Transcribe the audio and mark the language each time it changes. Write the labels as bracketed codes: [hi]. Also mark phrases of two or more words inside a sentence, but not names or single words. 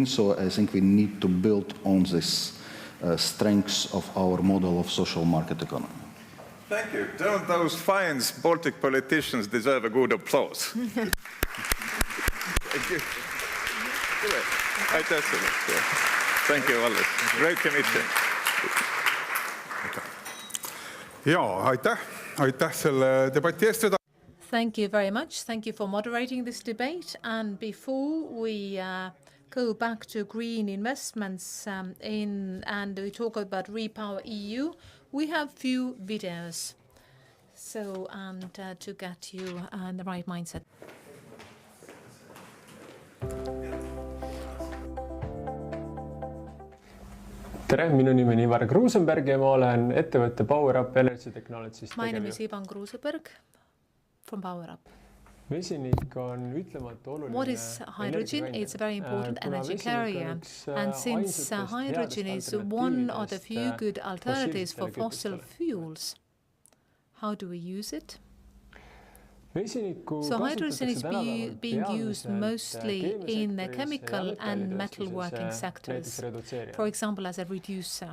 [en] So I think we need to build on this strengths of our model of social market economy. Thank you. Don't those fine Baltic politicians deserve a good applause? Thank you. Thank you, Valdis. Great commission. [et] Ja, aitäh selle debati eest. [en] Thank you very much. Thank you for moderating this debate. And before we go back to green investments and we talk about REPowerEU, we have few videos. and to get you in the right mindset. [et] Tere, minu nimi on Ivar Kruusenberg ja ma olen ettevõtte PowerUp Energy Technologies [en] My name is Ivan Kruusenberg from PowerUp. [et] Vesinik on ütlematu oluline. [en] What is hydrogen? It's a very important energy carrier. And since hydrogen is one of the few good alternatives for fossil fuels, how do we use it? So hydrogen is being used mostly in the chemical and metalworking sectors, for example, as a reducer.